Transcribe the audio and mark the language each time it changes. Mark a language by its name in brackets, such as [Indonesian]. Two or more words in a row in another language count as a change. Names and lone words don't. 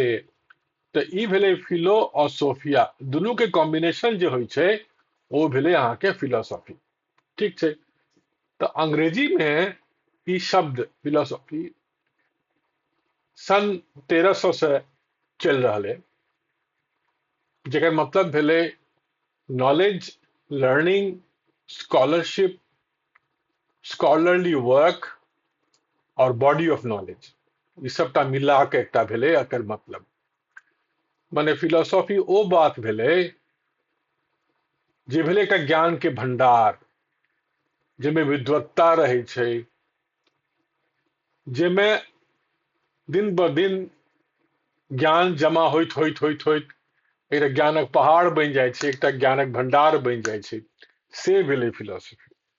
[Maithili] तऽ ई भेलै फिलो और सोफिया, दुनू के कॉम्बिनेशन जे होइ छै ओ भेलै अहाँके फिलोसॉफी। ठीक छै। तऽ अंग्रेजी में ई शब्द फिलोसॉफी सन 1300 से चल रहल है, जेकर मतलब भेलै [English] knowledge, learning, scholarship, scholarly work [Maithili] और [English] body of knowledge, [Maithili] ई सबटा मिला के एकटा भेलै एकर मतलब। माने फिलोसॉफी ओ बात भेलै जे भेलै एकटा ज्ञान के भंडार, जेमे विद्वत्ता रहै छै, जेमे दिन ब दिन ज्ञान जमा होइत होइत होइत होइत एकटा ज्ञानक पहाड़ बनि जाइ छै, एकटा ज्ञानक भंडार बनि जाइ छै, से भेलै फिलोसफी।